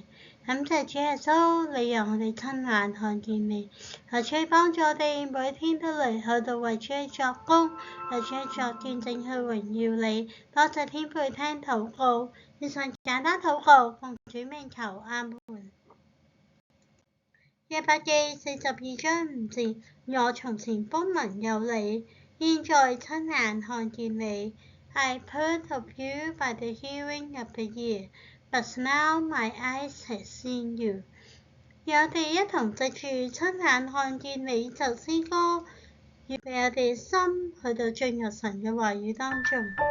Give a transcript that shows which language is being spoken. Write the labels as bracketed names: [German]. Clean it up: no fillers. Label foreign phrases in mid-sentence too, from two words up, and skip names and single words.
[Cantonese] 感謝主耶穌，你讓我哋親眼看見你，求主幫助我哋每天都嚟去到為主作工，為主作見證去榮耀你。多謝天父聽禱告，以上簡單禱告，奉主名求，阿門。約伯記42章5節，我從前風聞有你，現在親眼看見你。 [English] I heard of you by the hearing of the ear, but now my eyes have seen you。 [Cantonese] 讓我哋一同藉住親眼看見你就詩歌，預備我哋心去到進入神嘅話語當中。